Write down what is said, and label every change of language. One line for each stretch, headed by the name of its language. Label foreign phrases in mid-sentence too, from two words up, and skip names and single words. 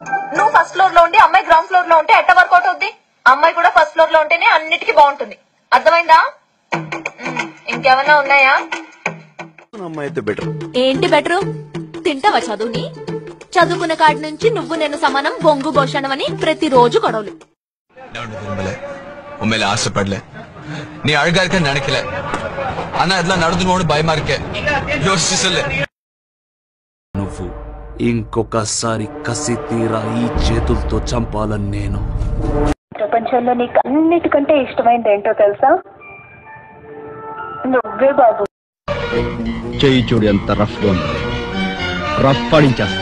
Telugu: నువ్వు
English: first floor
Telugu: లో ఉండి అమ్మాయి
English: ground floor
Telugu: లో ఉంటే ఎట్ట వర్కౌట్ అవుద్ది? అమ్మాయి కూడా
English: first floor
Telugu: లో ఉంటేనే అన్నిటికీ బాగుంటుంది. అర్థమైందా? ఇంకేమన్నా ఉన్నాయా? ఏంటి బెటరు? తింటావా చదువుని? చదువుకున్న కాడి నుంచి నువ్వు నేను సమానం బొంగు భోషణం అని ప్రతిరోజు గొడవలు.
Tamil: உண்மையில ஆசைப்படல நீ அழகா இருக்க நினைக்கல ஆனா இதெல்லாம் நடந்துனோடு பயமா இருக்க யோசிச்சு சொல்லு
Telugu: నువ్వు ఇంకొకసారి కసి తీరా ఈ చేతులతో చంపాలని నేను. ప్రపంచంలో నీకు అన్నిటికంటే ఇష్టమైంది ఏంటో తెలుసా? నువ్వే బాబు. చెయ్యి చూడు ఎంత రఫ్ గా ఉంది. రఫ్ పడించేస్తా.